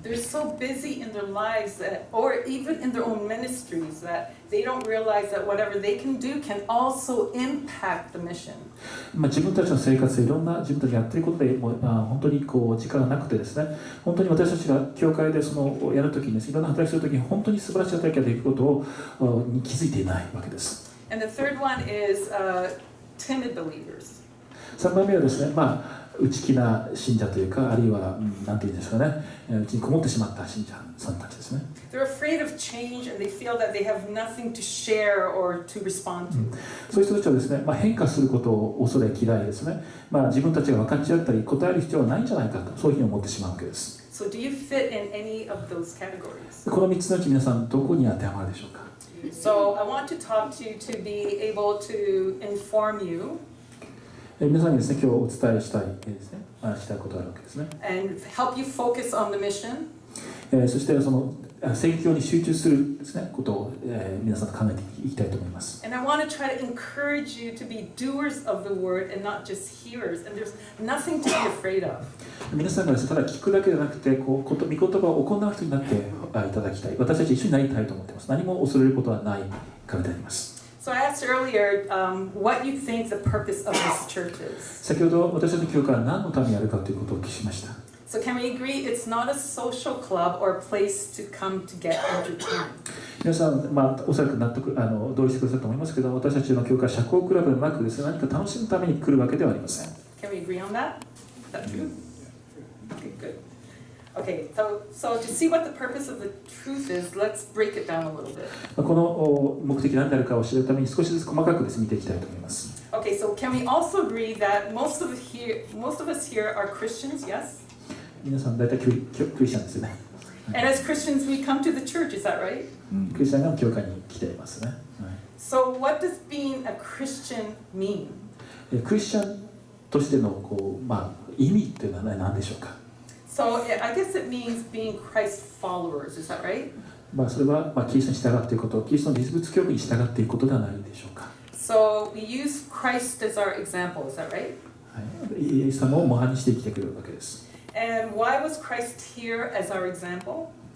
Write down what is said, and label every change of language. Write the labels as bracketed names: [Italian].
[English] They're so busy in their lives that, or even in their own ministries, that they don't realize that whatever they can do can also impact the mission. [Japanese] 自分たちの生活でいろんな自分たちがやっていることで本当に時間がなくてですね、本当に私たちが教会でやるときにですね、いろんな働きするときに本当に素晴らしい働きができることに気づいていないわけです。 [English] And the third one is timid believers. [Japanese] 3番目はですね、内気な信者というか、あるいは何て言うんですかね、うちにこもってしまった信者さんたちですね。 [English] They're afraid of change and they feel that they have nothing to share or to respond to. [Japanese] そういう人たちはですね、変化することを恐れ嫌いですね。自分たちが分かち合ったり答える必要はないんじゃないかと、そういうふうに思ってしまうわけです。 [English] So do you fit in any of those categories? [Japanese] この3つのうち皆さんどこに当てはまるでしょうか。 [English] So I want to talk to you to be able to inform you. [Japanese] 皆さんにですね、今日お伝えしたいですね、したいことがあるわけですね。 [English] And help you focus on the mission. [Japanese] そしてその宣教に集中するですね、ことを、皆さんと考えていきたいと思います。 [English] And I want to try to encourage you to be doers of the word and not just hearers. And there's nothing to be afraid of. [Japanese] 皆さんがですね、ただ聞くだけじゃなくて、御言葉を行う人になっていただきたい。私たち一緒になりたいと思っています。何も恐れることはないからであります。 [English] So I asked earlier what you think the purpose of this church is. [Japanese] 先ほど私たちの教会は何のためにあるかということをお聞きしました。 [English] So can we agree it's not a social club or a place to come to get entertained? [Japanese] 皆さん、おそらく同意してくださると思いますけど、私たちの教会は社交クラブではなくですね、何か楽しむために来るわけではありません。 [English] Can we agree on that? Is that true? Okay, good. Okay, so to see what the purpose of the truth is, let's break it down a little bit. [Japanese] この目的何であるかを知るために少しずつ細かくです見ていきたいと思います。 [English] Okay, so can we also agree that most of us here are Christians? Yes. [Japanese] 皆さん大体クリスチャンですよね。 [English] And as Christians, we come to the church. Is that right? [Japanese] クリスチャンが教会に来ていますね。 [English] So what does being a Christian mean? [Japanese] クリスチャンとしての意味というのは何でしょうか。 [English] So I guess it means being Christ followers. Is that right? [Japanese] それはキリストに従っていくこと、キリストの実物教義に従っていくことではないでしょうか。 [English] So we use Christ as our example. Is that right? [Japanese] イエス様を模範にして生きてくるわけです。 [English] And why was Christ here as our example?